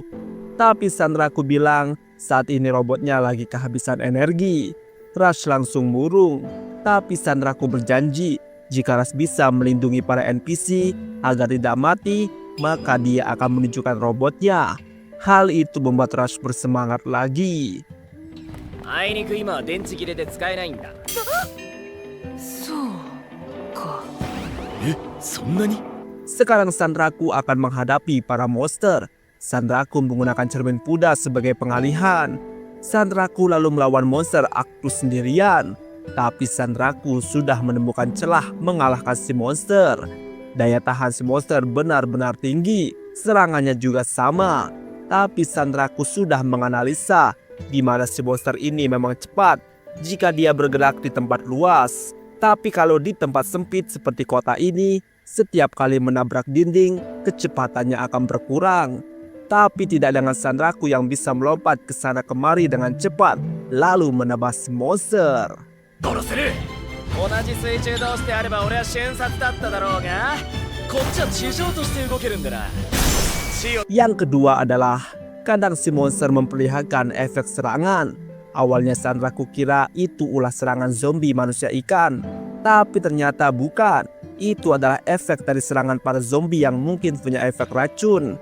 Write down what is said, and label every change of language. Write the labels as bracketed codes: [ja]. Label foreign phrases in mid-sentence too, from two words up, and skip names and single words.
[id] Tapi Sanraku bilang saat ini robotnya lagi kehabisan energi. Rush langsung murung. Tapi Sanraku berjanji jika Rush bisa melindungi para NPC agar tidak mati, maka dia akan menunjukkan robotnya. Hal itu membuat Rush bersemangat lagi. [ja] あいにく今は電池切れで使えないんだ。そうか。そんなに [id] Sekarang Sanraku akan menghadapi para monster. Sanraku menggunakan cermin kuda sebagai pengalihan. Sanraku lalu melawan monster Actus sendirian. Tapi Sanraku sudah menemukan celah mengalahkan si monster. Daya tahan si monster benar-benar tinggi. Serangannya juga sama. Tapi Sanraku sudah menganalisa di mana si monster ini memang cepat jika dia bergerak di tempat luas. Tapi kalau di tempat sempit seperti kota ini, setiap kali menabrak dinding, kecepatannya akan berkurang. Tapi tidak dengan Sanraku yang bisa melompat ke sana kemari dengan cepat, lalu menebas monster. [ja] 殺せる同じ水中同士であれば俺は瞬殺だっただろうが、こっちは地上として動けるんだな。 [id] Yang kedua adalah kadang si monster memperlihatkan efek serangan. Awalnya Sanraku kira itu ulah serangan zombie manusia ikan, tapi ternyata bukan. Itu adalah efek dari serangan para zombie yang mungkin punya efek racun.